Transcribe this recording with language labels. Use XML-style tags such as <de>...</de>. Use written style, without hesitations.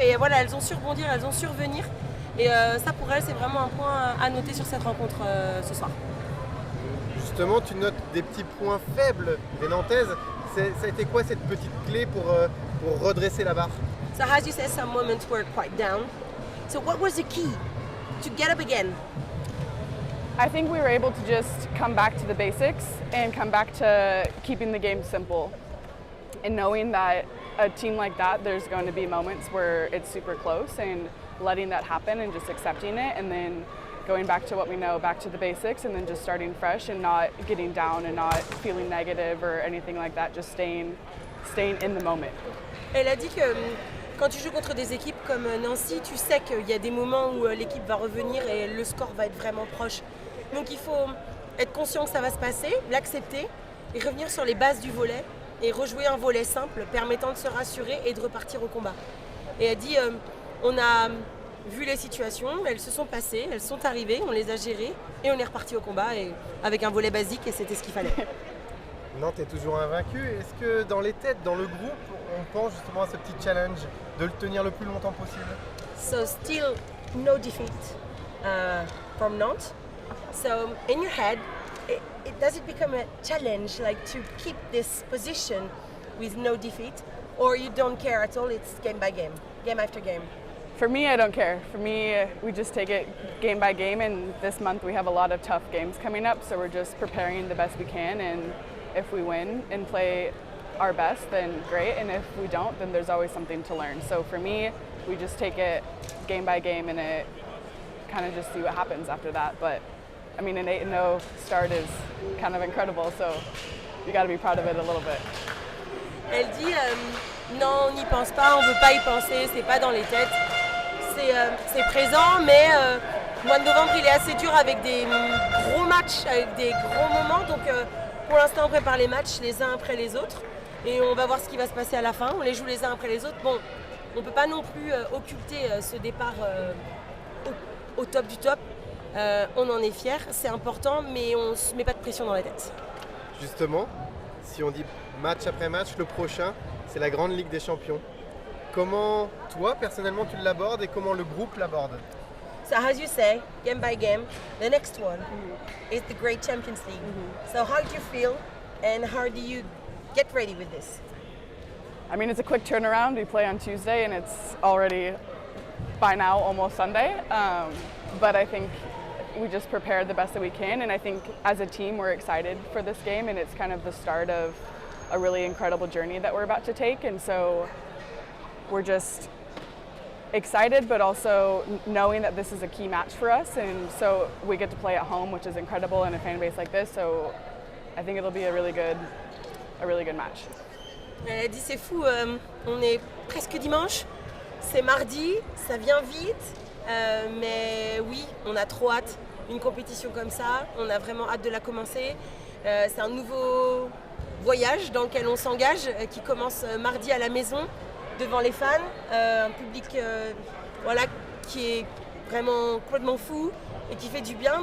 <fr>Et voilà, elles ont su rebondir, elles ont su revenir. Et ça pour elles, c'est vraiment un point à noter sur cette rencontre ce soir. Justement, tu notes des petits points faibles des Nantaises. Ça a été quoi cette petite clé pour redresser la barre?</fr> <en>So as you said, some moments were quite down. So what was the key to get up again? I think we were able to just come back to the basics and come back to keeping the game simple. And knowing that a team like that, there's going to be moments where it's super close, and letting that happen and just accepting it, and then going back to what we know, back to the basics, and then just starting fresh and not getting down and not feeling negative or anything like that, just staying in the moment.</en> <fr>Elle a dit que quand tu joues contre des équipes comme Nancy, tu sais qu'il y a des moments où l'équipe va revenir et le score va être vraiment proche. Donc il faut être conscient que ça va se passer, l'accepter et revenir sur les bases du volley et rejouer un volley simple permettant de se rassurer et de repartir au combat. Et elle dit on a vu les situations, elles se sont passées, elles sont arrivées, on les a gérées et on est reparti au combat et avec un volley basique et c'était ce qu'il fallait. Nantes est toujours invaincu. Est-ce que dans les têtes, dans le groupe, on pense justement à ce petit challenge de le tenir le plus longtemps possible?</fr> <en>So still no defeat from Nantes. So in your head, does it become a challenge, like to keep this position with no defeat, or you don't care at all? It's game by game, game after game. For me, I don't care. For me, we just take it game by game, and this month we have a lot of tough games coming up, so we're just preparing the best we can, and if we win and play our best, then great, and if we don't, then there's always something to learn. So for me, we just take it game by game, and it kind of just see what happens after that. But I mean, an 8-0 start is kind of incredible, so you got to be proud of it a little bit.</en> <fr>Elle dit non, on n'y pense pas, on ne veut pas y penser, c'est pas dans les têtes. C'est présent, mais le mois de novembre il est assez dur avec des gros matchs, avec des gros moments. Donc pour l'instant on prépare les matchs les uns après les autres et on va voir ce qui va se passer à la fin. On les joue les uns après les autres. Bon, on ne peut pas non plus occulter ce départ au top du top. On en est fiers, c'est important, mais on ne se met pas de pression dans la tête. Justement, si on dit match après match, le prochain, c'est la Grande Ligue des Champions. Comment toi, personnellement, tu l'abordes et comment le groupe l'aborde?</fr> <en>So as you say, game by game, the next one is the Great Champions League. So how do you feel and how do you get ready with this? I mean, it's a quick turnaround. We play on Tuesday, and it's already, by now, almost Sunday. But I think we just prepared the best that we can, and I think as a team we're excited for this game, and it's kind of the start of a really incredible journey that we're about to take, and so we're just excited, but also knowing that this is a key match for us, and so we get to play at home, which is incredible in a fan base like this, so I think it'll be a really good match.</en> <fr>Elle a dit c'est fou, on est presque dimanche, c'est mardi, ça vient vite, mais oui, on a trop hâte. Une compétition comme ça, on a vraiment hâte de la commencer. C'est un nouveau voyage dans lequel on s'engage, qui commence mardi à la maison, devant les fans, un public voilà, qui est vraiment complètement fou et qui fait du bien.</fr>